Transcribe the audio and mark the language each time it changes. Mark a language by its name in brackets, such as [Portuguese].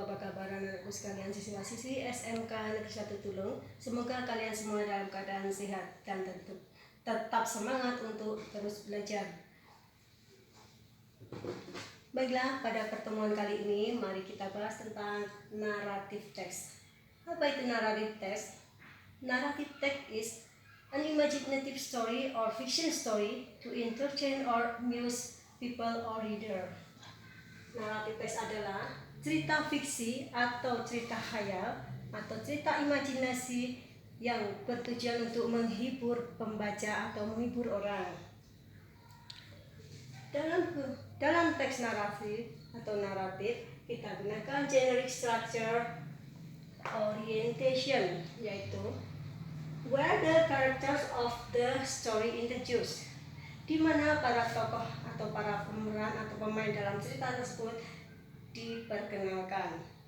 [Indonesian] Apa kabar anak-anakku sekalian, siswa-siswi SMK Negeri 1 Tulung. Semoga kalian semua dalam keadaan sehat dan tetap semangat untuk terus belajar. Baiklah, pada pertemuan kali ini mari kita bahas tentang naratif teks. Apa itu naratif teks? [English] Narrative text is an imaginative story or fiction story to entertain or amuse people or reader. [Indonesian] Naratif teks adalah cerita fiksi atau cerita khayal atau cerita imajinasi yang bertujuan untuk menghibur pembaca atau menghibur orang. Dalam teks naratif atau naratif kita gunakan generic structure orientation, yaitu [English] where the characters of the story introduced, [Indonesian] di mana para tokoh atau para pemeran atau pemain dalam cerita tersebut diperkenalkan.